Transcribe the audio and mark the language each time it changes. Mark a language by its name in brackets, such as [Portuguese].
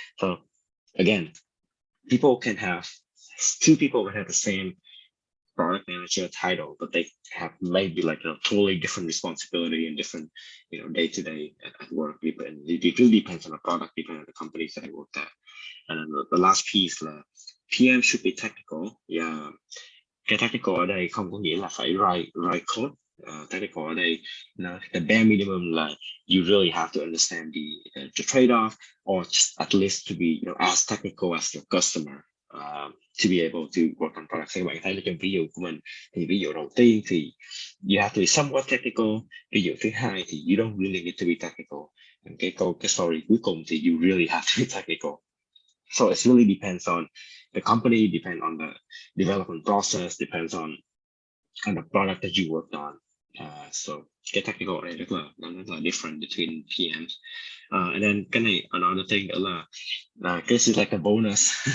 [English] So again, two people can have the same product manager title, but they have maybe like a totally different responsibility and different, day to day at work. And it really depends on the product, depends on the companies that I worked at. And then the last piece là PM should be technical. [Vietnamese] Yeah, cái technical ở đây không có nghĩa là phải [English] write code. Technical [Vietnamese] ở đây, [English] the bare minimum là you really have to understand the trade-off, or just at least to be as technical as your customer to be able to work on products. [Vietnamese] Các bạn thấy là trong ví dụ của mình thì ví dụ đầu tiên thì [English] you have to be somewhat technical. [Vietnamese] Ví dụ thứ hai thì [English] you don't really need to be technical. Cái story [Vietnamese] cuối cùng thì [English] you really have to be technical. So it really depends on the company, depends on the development process, depends on kind of product that you worked on. So cái technical này [Vietnamese] rất là [English] different between PMs. And then cái này another thing nữa là this is like a bonus.